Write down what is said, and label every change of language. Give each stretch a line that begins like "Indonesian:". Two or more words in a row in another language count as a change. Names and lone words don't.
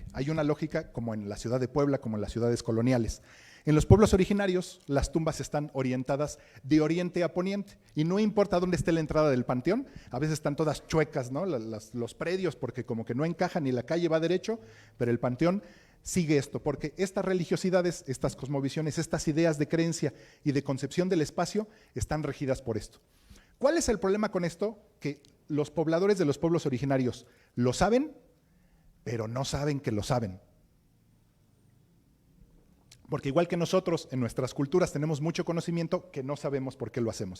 Spanish: Hay una lógica como en la ciudad de Puebla, como en las ciudades coloniales. En los pueblos originarios, las tumbas están orientadas de oriente a poniente y no importa dónde esté la entrada del panteón, a veces están todas chuecas, ¿no? Los predios, porque como que no encajan y la calle va derecho, pero el panteón sigue esto, porque estas religiosidades, estas cosmovisiones, estas ideas de creencia y de concepción del espacio están regidas por esto. ¿Cuál es el problema con esto? Que los pobladores de los pueblos originarios lo saben, pero no saben que lo saben. Porque igual que nosotros, en nuestras culturas tenemos mucho conocimiento que no sabemos por qué lo hacemos.